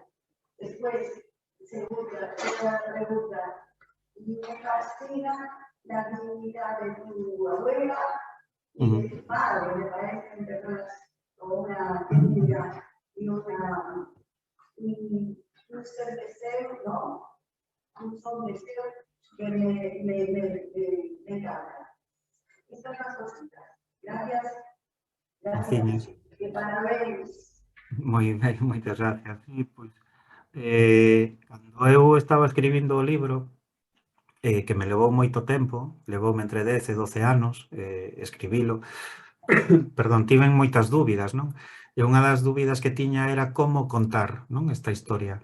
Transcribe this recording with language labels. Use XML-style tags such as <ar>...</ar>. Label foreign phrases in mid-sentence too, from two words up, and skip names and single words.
<es>Después, segunda pregunta, me fascina la dignidad de tu abuela y de tu padre, me parecen personas con una dignidad y un ser deseo, ¿no? Un son deseo que me encanta. Estas son las cositas. Gracias. Gracias. Y parabéns.</es> <gl>Moi ben, moitas gracias. E, pois, cando eu estaba escribindo o libro, que me levou moito tempo, levoume entre 10 e 12 anos escribilo, perdón, tiven moitas dúbidas, non? E unha das dúbidas que tiña era como contar, non, esta historia.</gl>